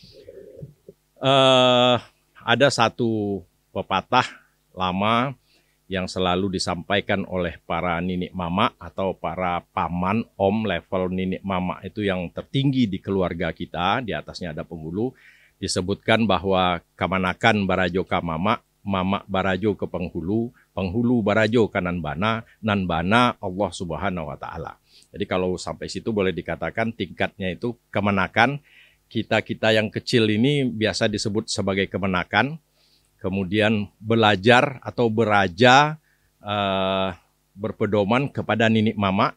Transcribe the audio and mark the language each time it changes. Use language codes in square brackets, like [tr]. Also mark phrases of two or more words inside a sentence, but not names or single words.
[id] Ada satu pepatah lama yang selalu disampaikan oleh para ninik mama atau para paman, om level ninik mama itu yang tertinggi di keluarga kita, di atasnya ada penghulu, disebutkan bahwa [min] kamanakan barajo ka mama, mama barajo ke penghulu, penghulu barajo ka nan bana [ar] الله سبحانه وتعالى. [id] Jadi kalau sampai situ boleh dikatakan tingkatnya itu kemenakan, kita yang kecil ini biasa disebut sebagai kemenakan. Kemudian belajar atau beraja berpedoman kepada ninik mama.